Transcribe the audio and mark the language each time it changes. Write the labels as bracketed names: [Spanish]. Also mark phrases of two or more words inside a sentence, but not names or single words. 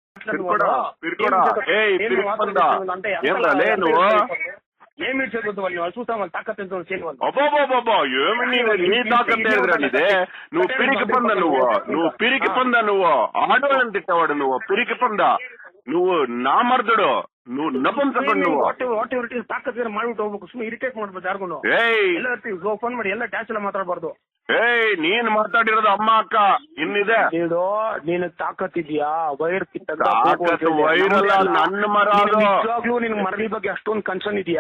[Telugu] ఏమలే నువ్వు ఏమి చూస్తాం తాకత్తు ఏమి నీ తాకత్తు ఎదురనిదే? నువ్వు పిరికి పొంద, నువ్వు పిరికి పొంద, నువ్వు ఆడవాళ్ళని తిట్టవాడు, నువ్వు పిరికి పొంద, నువ్వు నా మర్దుడు, నువ్వు ನಪುಂಸಕರು. [Kannada] ನೀವು ತಾಕತ್ತಿದ್ರೆ ಮಾಡ್ಬಿಟ್ಟು ಹೋಗ್ಬೇಕು, ಸುಮ್ಮನೆ ಇರಿಟೇಟ್ ಮಾಡ್ಬೋದು ಯಾರಿಗೂ. ಎಲ್ಲ ಫೋನ್ ಮಾಡಿ ಎಲ್ಲ ಡ್ಯಾಶ್ ಎಲ್ಲ ಮಾತಾಡಬಾರ್ದು. ನೀನ್ ಮಾತಾಡಿರೋದು ಅಮ್ಮ ಅಕ್ಕ ಇನ್ನಿದೆ. ನೀನು ತಾಕತ್ತಿದ್ಯಾ? ವೈರ್ ವೈರಲ್ಲ ನನ್ನ ಮರ. ನಿಜವಾಗ್ಲೂ ನಿನ್ ಮರಗಳ ಬಗ್ಗೆ ಅಷ್ಟೊಂದು ಕನ್ಸರ್ನ್ ಇದೆಯಾ?